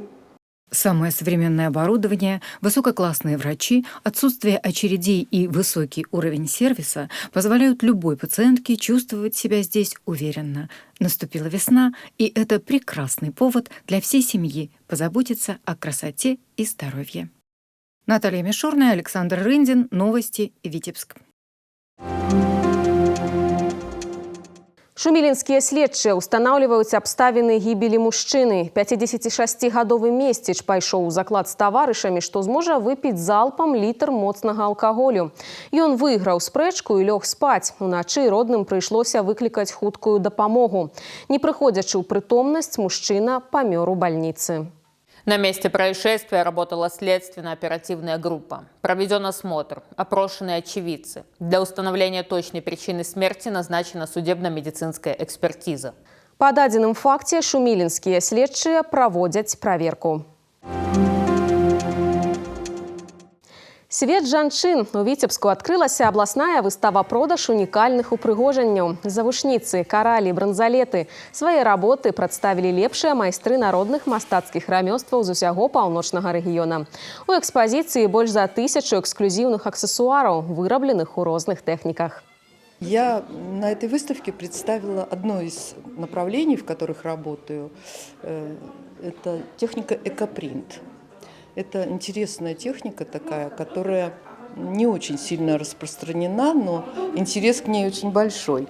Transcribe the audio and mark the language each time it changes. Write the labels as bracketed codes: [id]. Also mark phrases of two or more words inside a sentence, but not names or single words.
[ru] Самое современное оборудование, высококлассные врачи, отсутствие очередей и высокий уровень сервиса позволяют любой пациентке чувствовать себя здесь уверенно. Наступила весна, и это прекрасный повод для всей семьи позаботиться о красоте и здоровье. Наталья Мишурная, Александр Рындин, Новости, Витебск. [be] Шумілінскія следчыя ўстанаўліваюць абставіны гібелі мужчыны. 56-гадовы месціч пайшоў у заклад з таварышамі, што зможа выпіць залпам літр моцнага алкаголю. Ён выйграў спрэчку і лёг спаць. Уначы родным прыйшлося выклікаць хуткую дапамогу. Не прыходзячы ў прытомнасць, мужчына памёр у бальніцы. [ru] На месте происшествия работала следственно-оперативная группа. Проведен осмотр, опрошены очевидцы. Для установления точной причины смерти назначена судебно-медицинская экспертиза. [be] Па дадзеным факце шумілінскія следчыя праводзяць праверку. Свет жанчын. У Віцебску адкрылася абласная выстава-продаж унікальных упрыгожанняў. Завушніцы, каралі, бранзалеты. Свае работы прадставілі лепшыя майстры народных мастацкіх рамёстваў з усяго паўночнага рэгіёна. У экспазіцыі больш за 1000 эксклюзивных аксессуараў, вырабленых у розных тэхніках. [ru] Я на этой выставке представила одно из направлений, в которых работаю. Это техника экопринт. Это интересная техника такая, которая не очень сильно распространена, но интерес к ней очень большой.